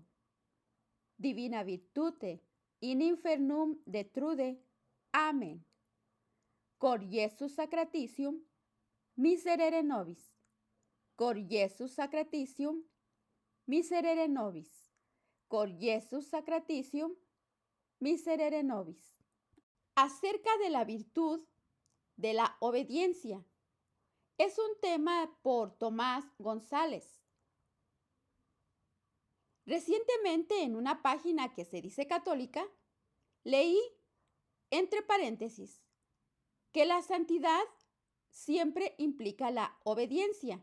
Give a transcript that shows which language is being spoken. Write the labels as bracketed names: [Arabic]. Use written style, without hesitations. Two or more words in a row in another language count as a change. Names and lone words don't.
[Latin] Divina virtute in infernum detrude. Amen. Cor Iesus sacratitium, miserere nobis. Cor Iesus sacratitium, miserere nobis. Cor Iesus sacratitium, miserere nobis. [Spanish] Acerca de la virtud de la obediencia. Es un tema por Tomás González. Recientemente en una página que se dice católica, leí, entre paréntesis, que la santidad siempre implica la obediencia.